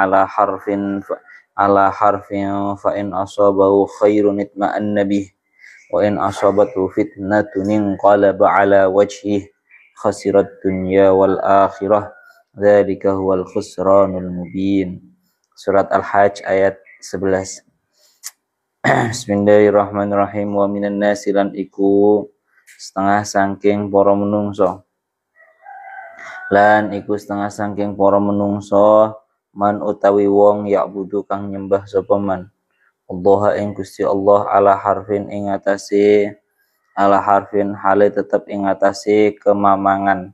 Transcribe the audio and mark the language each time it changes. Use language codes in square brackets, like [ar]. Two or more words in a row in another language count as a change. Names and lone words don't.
[ar] على حرف فإن أصابه خير اطمأن به وإن أصابته فتنة انقلب على وجهه خسر الدنيا والآخرة ذلك هو الخسران المبين. [id] Surat Al-Hajj ayat 11. [ar] بسم الله الرحمن الرحيم. ومن الناس [jv] lan iku setengah saking para menungso. Lan iku setengah saking para menungso man utawi wong ya'budu kang nyembah sapa man Allah ing Gusti Allah [ar] على حرف [jv] hale tetep ing atase kemamangan.